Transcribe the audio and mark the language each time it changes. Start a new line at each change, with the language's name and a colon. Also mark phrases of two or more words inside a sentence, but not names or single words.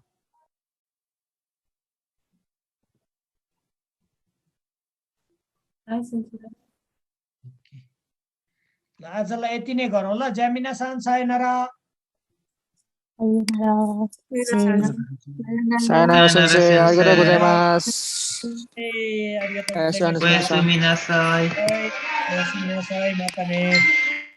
Nepali: आजलाई यति नै गरौँ ल।
Japanese: じゃあみなさん、さようなら. さようなら先生、ありがとうございます. ありがとうございます. おやすなさい. おやすなさい、またね.